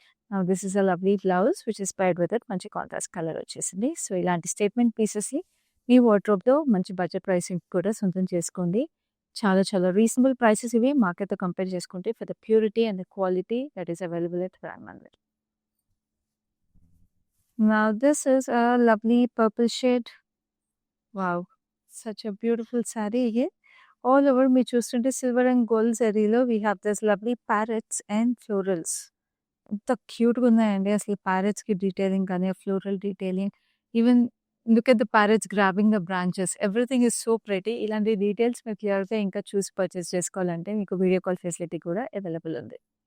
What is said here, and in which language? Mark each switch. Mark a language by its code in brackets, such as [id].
[en] Now this is a lovely blouse which is paired with it. [te] మంచి contrast colour వచ్చేసింది. So, ఇలాంటి statement పీసెస్‌ని మీ వార్డ్‌రోబ్‌లో మంచి బడ్జెట్ ప్రైసింగ్ కూడా సొంతం చేసుకోండి. చాలా చాలా రీజనబుల్ ప్రైసెస్ ఇవి మార్కెట్‌తో కంపేర్ చేసుకుంటే [en] For the purity and the quality that is available at Brand Mandir. Now this is a lovely purple shade. Wow! Such a beautiful saree again. All over [te] మీరు చూస్తుంటే [en] Silver and gold జరీలో we have this lovely parrots and florals. [te] ఎంత క్యూట్‌గా ఉన్నాయండి అసలు ప్యారెట్స్‌కి detailing కానీ, floral detailing, [en] Even look at the parrots grabbing the branches, everything is so pretty. [te] ఇలాంటి details మీరు క్లియర్‌గా ఇంకా చూసి పర్చేస్ చేసుకోవాలంటే మీకు వీడియో కాల్ ఫెసిలిటీ కూడా అవైలబుల్ ఉంది.